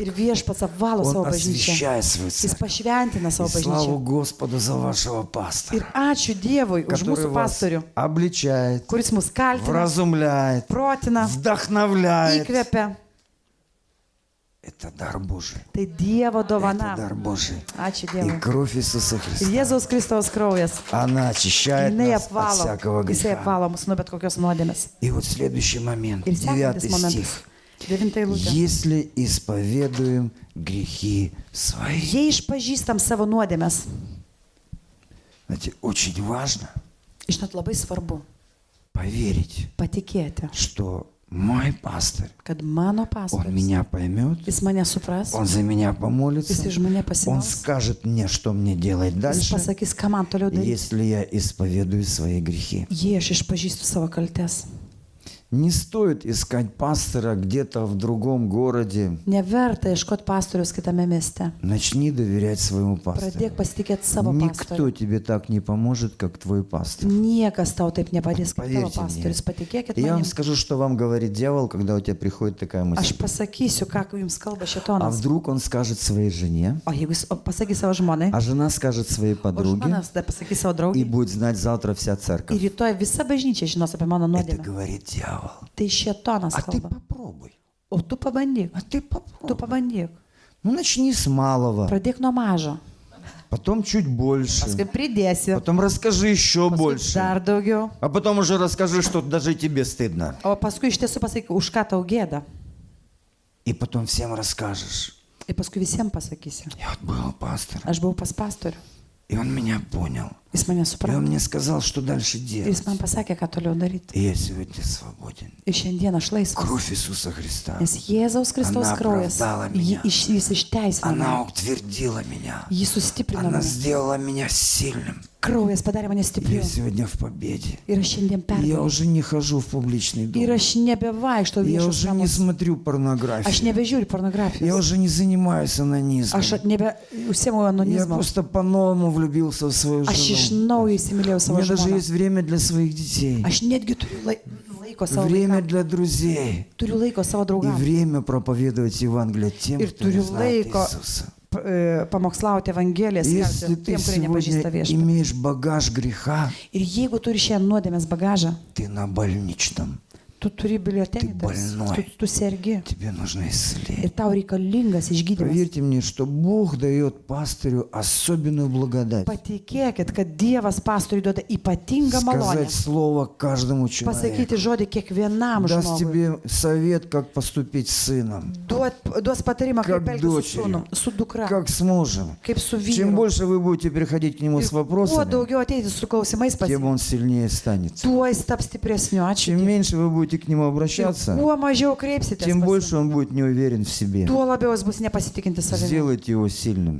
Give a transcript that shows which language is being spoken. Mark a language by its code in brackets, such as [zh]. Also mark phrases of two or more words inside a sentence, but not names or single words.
[lt] Ir viešpats apvalo [ru] Он [lt] savo bažnyčią. [ru] освящает свою [lt] Jis [ru] церковь. [lt] pašventina [ru] И [lt] savo [ru] славу [lt] bažnyčią. [ru] Господу за вашего [lt] Ir [ru] пастора, [lt] ačiū Dievui už [ru] который [lt] mūsų [ru] вас [lt] pastorių, [ru] обличает, [lt] kuris mus kaltina, [ru] вразумляет, [lt] protina, [ru] вдохновляет. [lt] įkvepia. [ru] Это дар Божий. [lt] Tai Dievo [ru] Это [lt] dovana. [ru] дар Божий. [lt] Ačiū [ru] И [lt] Dievui. [ru] кровь Иисуса [lt] Ir [ru] Христа, [lt] Jėzaus Kristaus kraujas. [ru] она очищает [lt] Jinai [ru] нас от [lt] apvalo. [ru] всякого [lt] Jisai [ru] греха. [lt] apvalo mus nuo bet kokios nuodėmės. [ru] И вот следующий момент, [lt] Ir 9 sekantis momentas. [ru] стих. [lt] 9 eilutė. [ru] Если исповедуем грехи свои. [lt] Jei išpažįstam savo nuodėmes, [ru] Знаете, очень важно [lt] žinot, labai svarbu [ru] поверить, [lt] patikėti, [ru] что мой пастор, [lt] kad mano [ru] он [lt] pastorius, [ru] меня поймет, [lt] jis mane supras, [ru] он за меня помолится, [lt] jis iš mane [ru] он [lt] pasimels, [ru] скажет мне, что мне делать [lt] jis [ru] дальше, [lt] pasakys, ką man toliau daryti, [ru] если я исповедую свои грехи. [lt] jei aš išpažįstu savo kaltes. [ru] Не стоит искать пастора где-то в другом городе. [lt] Neverta ieškoti pastorius kitame mieste. [ru] Начни доверять своему пастору. [lt] Pradėk pasitikėti savo [ru] Никто [lt] pastoriu. [ru] тебе так не поможет, как твой пастор. [lt] Niekas tau taip nepadės kaip tavo [ru] Поверьте [lt] pastorius. [ru] мне. [lt] Patikėkit [ru] И я вам [lt] manim. [ru] скажу, что вам говорит дьявол, когда у тебя приходит такая [lt] Aš [ru] мысль. [lt] pasakysiu, ką jums kalba [ru] А [lt] šetonas. [ru] вдруг он скажет своей жене, [lt] O jeigu jis pasakys savo žmonai, [ru] а жена скажет своей [lt] o [ru] подруге, [lt] žmonas tada pasakys savo [ru] и [lt] draugiai. [ru] будет знать завтра вся [lt] Ir [ru] церковь. [lt] rytoj visa bažnyčia žinos apie mano [ru] Это [lt] nuodėmę. [ru] говорит дьявол. [lt] Tai šetonas [ru] А ты [lt] kalba. [ru] попробуй. [lt] O tu pabandyk. [ru] А ты [lt] Tu [ru] попробуй. [lt] pabandyk. [ru] Ну, начни с малого, [lt] Pradėk nuo mažo. [ru] потом чуть больше, [lt] Paskui pridėsi. [ru] потом расскажи еще [lt] Paskui [ru] больше, [lt] dar daugiau. [ru] а потом уже расскажи, что даже тебе стыдно. [lt] O paskui iš tiesų pasakyk, už ką tau gėda. [ru] И потом всем расскажешь. [lt] Ir paskui visiems pasakysi. [ru] Я вот был пастором, [lt] Aš buvau pas pastorių. [ru] и он меня понял. [lt] Jis mane [ru] И [lt] suprato. [ru] он мне сказал, что дальше [lt] Ir [ru] делать. [lt] jis man pasakė, ką toliau daryti. [ru] И я сегодня свободен. [lt] Ir šiandien aš laisvas. [ru] Кровь Иисуса Христа, [lt] Nes Jėzaus Kristaus [ru] Ana [lt] kraujas, [ru] оправдала меня. [lt] jis išteisino [ru] она [lt] mane. [ru] утвердила меня. [lt] Jis sustiprino [ru] Она [lt] mane. [ru] сделала меня сильным. [lt] Kraujas padarė mane [ru] Я [lt] stipriu. [ru] сегодня в победе. [lt] Ir aš šiandien [ru] Я [lt] pergalvoju. [ru] уже не хожу в публичный [lt] Ir [ru] дом. [lt] aš nebevaikštau [ru] Я [lt] viešus [ru] уже не [lt] namus. [ru] смотрю [lt] Aš [ru] порнографию. [lt] nebežiūriu [ru] Я [lt] pornografijos. [ru] уже не занимаюсь анонизмом. [lt] Aš nebeužsiemu [ru] Я [lt] anonizmu. [ru] просто по-новому влюбился в свою [lt] Aš iš [ru] жену. [lt] naujo įsimylėjau [ru] У [lt] savo [ru] меня даже [lt] žmoną. [ru] есть время для своих детей. [lt] Aš netgi turiu laiko savo [ru] Время [lt] vaikams. [ru] для друзей. [lt] Turiu laiko savo [ru] И [lt] draugams. [ru] время проповедовать Евангелие тем, [lt] Ir [ru] кто не [lt] turiu [ru] знает [lt] laiko [ru] Иисуса. [lt] pamokslauti Evangeliją, [ru] Если [lt] skelbti [ru] ты [lt] tiem, kurie nepažįsta [ru] сегодня [lt] viešpatį. [ru] имеешь багаж греха, [lt] Ir jeigu turi šiandien nuodėmės bagažą, [ru] ты на больничном. [lt] tu turi biuletenį, [ru] Ты больной. [lt] tu sergi [ru] Тебе нужно [lt] ir [ru] исцеление. [lt] tau reikalingas išgydymas. [ru] Поверьте мне, что Бог дает пастырю особенную благодать. [lt] Patikėkit, kad Dievas pastoriui duoda ypatingą malonę. [ru] Сказать слово каждому человеку. [lt] Pasakyti žodį kiekvienam [ru] Даст [lt] žmogui. [ru] тебе совет, как поступить с сыном, [lt] Duos patarimą, kaip [ru] Как [lt] elgtis su [ru] дочерью. [lt] sūnum, su dukra, [ru] как с мужем. [lt] kaip su [ru] Чем [lt] vyru. [ru] больше вы будете приходить к нему с [lt] Ir kuo [ru] вопросами, [lt] daugiau ateiti su klausimais pas [ru] тем [lt] jį, [ru] он сильнее станет. [lt] tuo jis taps stipresniu. Ačiū. [ru] Чем [lt] Dievui. [ru] меньше вы будете к нему [lt] Ir [ru] обращаться, [lt] kuo mažiau kreipsitės, [ru] тем [lt] pas jį, [ru] больше он будет не уверен в себе. [lt] tuo labiau jis bus nepasitikinti savimi. [ru] Сделайте его сильным.